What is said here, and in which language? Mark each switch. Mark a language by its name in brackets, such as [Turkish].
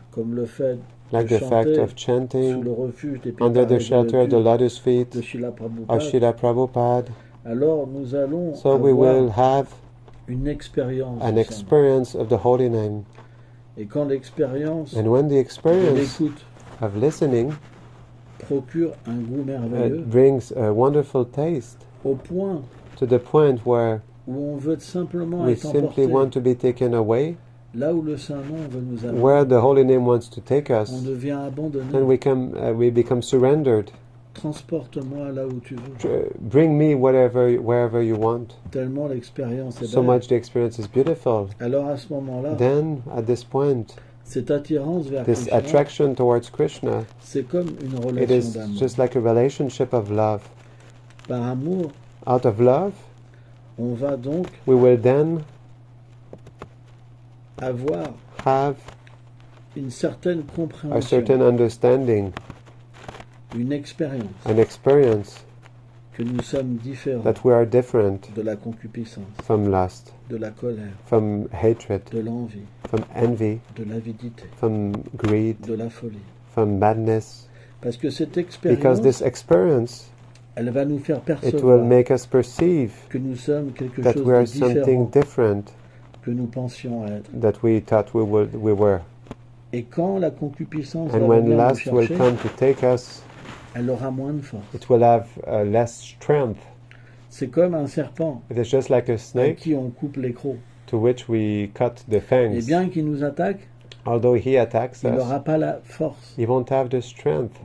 [French] comme le fait [English] like [French] de [English] the fact [French] chanter [English] of [French] sous [English] chanting [French] le refuge des pieds [English] under the [French] parés de [English] shelter of the lotus feet [French] de Srila [English] of [French] Prabhupada. [English] Srila Prabhupada. [French] Alors nous allons [English] So we [French] avoir [English] will have [French] une expérience [English] an [French] de ça. [English] experience of the holy name. [French] Et quand l'expérience [English] And when the [French] de [English] experience [French] l'écoute [English] of listening [French] procure un goût merveilleux, [English] brings a wonderful taste [French] au point [English] to the point where [French] où on veut simplement [English] we [French] être [English] simply [French] emporté, [English] want to be taken away, [French] là où le Saint-Nom veut nous amener, [English] where the holy name wants to take us, [French] on devient abandonné. [English] then we become surrendered. [French] Transporte-moi là où tu veux. [English] Bring me wherever you want. [French] Tellement l'expérience est [English] So [French] belle. [English] much the experience is beautiful. [French] Alors à ce moment-là, [English] Then at this point, [French] cette attirance vers [English] this [French] Krishna, [English] attraction towards Krishna, [French] c'est comme une [English] it [French] relation [English] is [French] d'amour. [English] just like a relationship of love. [French] Par amour, [English] Out of love, [French] on va donc [English] we will then [French] avoir [English] have [French] une certaine [English] a [French] compréhension, [English] certain understanding, [French] une expérience [English] an experience [French] que nous sommes différents [English] that we are different [French] de la concupiscence, [English] from lust, [French] de la colère, [English] from hatred, [French] de l'envie, [English] from envy, [French] de l'avidité, [English] from greed, [French] de la folie. [English] from madness. [French] Parce que cette [English] Because this [French] expérience, [English] experience, [French] elle va nous faire [English] it will [French] percevoir [English] make us perceive [French] que nous sommes quelque [English] that [French] chose [English] we are [French] de [English] something [French] différent [English] different [French] que nous pensions être. [English] that we thought we were. [French] Et quand la concupiscence va [English] And when [French] venir nous [English] lust will [French] chercher, [English] come to take us, [French] elle aura moins de force. [English] it will have less strength. [French] C'est comme un serpent [English] It is just like a [French] à [English] snake [French] qui on coupe les crocs. [English] to which we cut the [French] Et [English] fangs. [French] bien qu'il nous attaque, [English] Although he attacks [French] il [English] us, [French] n'aura pas la force [English] he won't have the strength